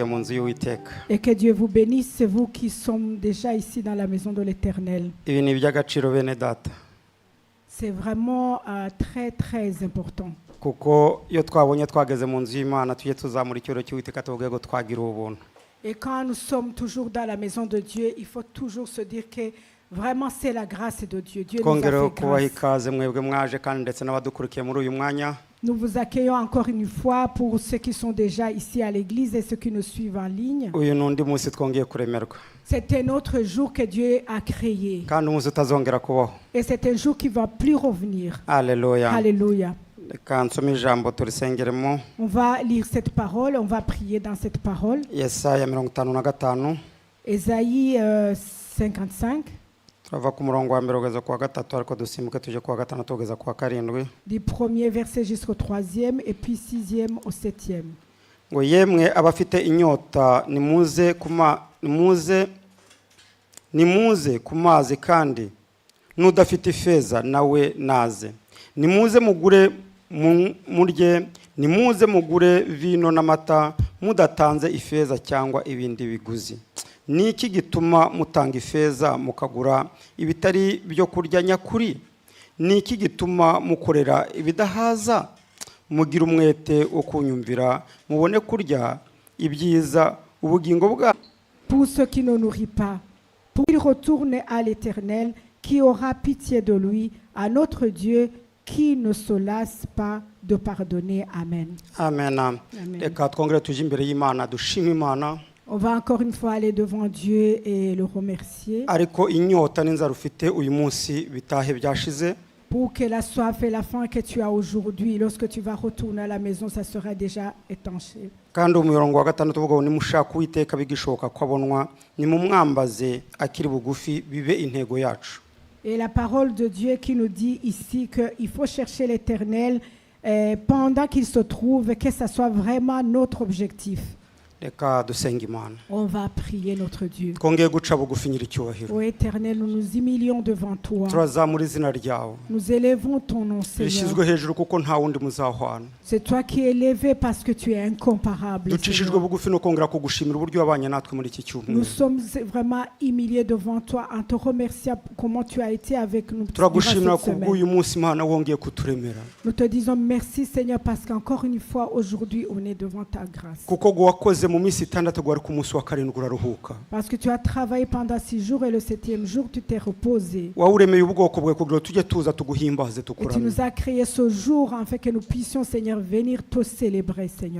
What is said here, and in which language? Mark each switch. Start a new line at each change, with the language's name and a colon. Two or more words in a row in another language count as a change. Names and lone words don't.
Kinyarwanda: nzu y'Uwiteka.
French: Et que Dieu vous bénisse, c'est vous qui sommes déjà ici dans la maison de l'Éternel.
Kinyarwanda: Ibi ni iby'agaciro bene data.
French: C'est vraiment très très important.
Kinyarwanda: Kuko iyo twabonye twageze mu nzu y'Imana tujye tuzamura icyoro cy'Uwiteka tuvuge ngo twagira ubuntu.
French: Et quand nous sommes toujours dans la maison de Dieu, il faut toujours se dire que vraiment c'est la grâce de Dieu. Dieu nous a
Kinyarwanda: Twongereho
French: fait
Kinyarwanda: kubaha
French: grâce.
Kinyarwanda: ikaze mwebwe mwaje kandi ndetse n'abadukurikiye muri uyu mwanya.
French: Nous vous accueillons encore une fois pour ceux qui sont déjà ici à l'église et ceux qui nous suivent en ligne.
Kinyarwanda: Uyu n'undi munsi twongeye kuremerwa.
French: C'est un autre jour que Dieu a créé.
Kinyarwanda: Kandi umunsi utazongera kubaho.
French: Et c'est un jour qui ne va plus revenir. Alléluia. Alléluia.
Kinyarwanda: Reka nsome ijambo turisengeremo.
French: On va lire cette parole, on va prier dans cette parole.
Kinyarwanda: Yesaya 55.
French: Ésaïe 55,
Kinyarwanda: Turava ku murongo wa mbere kugeza ku wa gatatu ariko dusimbuke tuje ku wa gatandatu kugeza ku wa karindwi.
French: du premier verset jusqu'au 3e et puis 6e au 7e.
Kinyarwanda: Ngo yemwe abafite inyota nimuze ku mazi kandi n'udafite ifeza nawe naze. Nimuze mugure murye, nimuze mugure vino n'amata mudatanze ifeza cyangwa ibindi biguzi. Niki gituma mutanga ifeza mukagura ibitari byo kurya nyakuri? Niki gituma mukorera ibidahaza? Mugira umwete wo kunyumvira mubone kurya ibyiza ubugingo bwa.
French: Pour ceux qui ne nourrit pas, pour qu'il retourne à l'Éternel, qui aura pitié de lui, à notre Dieu, qui ne se lasse pas de pardonner. Amen. Amen. Amen.
Kinyarwanda: Reka twongere tuje imbere y'Imana dushima Imana.
French: On va encore une fois aller devant Dieu et le remercier
Kinyarwanda: Ariko inyota n'inzara ufite uyu munsi bitahe byashize.
French: pour que la soif et la faim que tu as aujourd'hui, lorsque tu vas retourner à la maison, ça sera déjà étanché.
Kinyarwanda: Kandi umurongo wa gatandatu uvuga ngo nimushaka Uwiteka bigishoboka kwabonwa nimumwambaze akiri bugufi bibe intego yacu.
French: Et la parole de Dieu qui nous dit ici qu'il faut chercher l'Éternel pendant qu'il se trouve, que ça soit vraiment notre objectif.
Kinyarwanda: Reka dusenga Imana.
French: On va prier notre Dieu.
Kinyarwanda: Twongeye guca bugufi nyir'icyubahiro.
French: Ô Éternel, nous nous humilions devant toi.
Kinyarwanda: Turazamura izina ryawe.
French: Nous élevons ton nom, Seigneur.
Kinyarwanda: Rishyizwe hejuru kuko nta wundi muzahwana.
French: C'est toi qui es élevé parce que tu es incomparable.
Kinyarwanda: Ducishijwe
French: Seigneur.
Kinyarwanda: bugufi no kongera kugushimira uburyo wabanye natwe muri iki
French: Nous
Kinyarwanda: cyumweru.
French: sommes vraiment humiliés devant toi en te remerciant comment tu as été avec nous durant
Kinyarwanda: Turagushimira
French: cette
Kinyarwanda: kubw'uyu
French: semaine.
Kinyarwanda: munsi Imana wongeye kuturemera.
French: Nous te disons merci, Seigneur, parce qu'encore une fois, aujourd'hui, on est devant ta grâce.
Kinyarwanda: Kuko ngo wakoze mu minsi itandatu gwari ku munsi wa karindwi uraruhuka.
French: Parce que tu as travaillé pendant 6 jours et le 7e jour, tu t'es reposé.
Kinyarwanda: Wawuremeye ubwoko bwawe kugira ngo tujye tuza tuguhimbaze
French: Et tu
Kinyarwanda: tukuramye.
French: nous as créé ce jour afin que nous puissions, Seigneur, venir te célébrer, Seigneur.